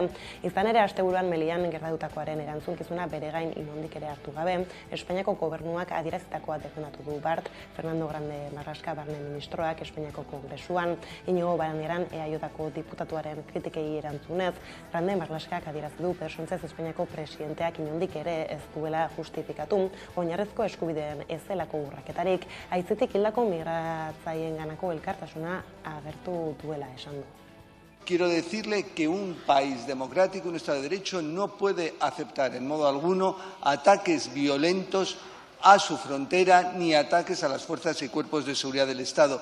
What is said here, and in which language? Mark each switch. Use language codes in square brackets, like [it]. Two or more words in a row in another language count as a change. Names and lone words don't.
[eu] Izan ere, asteburuan Melillan gertatutakoaren erantzunkizuna bere gain inondik ere hartu gabe, Espainiako gobernuak adierazitakoa defendatu du bart, Fernando Grande Marlaska barne ministroak Espainiako Kongresuan, Iñigo Barandiaran EAJko diputatuaren kritikei erantzunez, Grande Marlaskak adierazi du Pedro Sánchez Espainiako presidenteak inondik ere ez duela justifikatu, oinarrizko eskubideen ez zelako urraketarik, aitzitik hildako migratzaienganako elkartasuna agertu duela esan du. [es] Quiero decirle que un país democrático, un Estado de Derecho, no puede aceptar en modo alguno ataques violentos a su frontera ni ataques a las fuerzas y cuerpos de seguridad del Estado.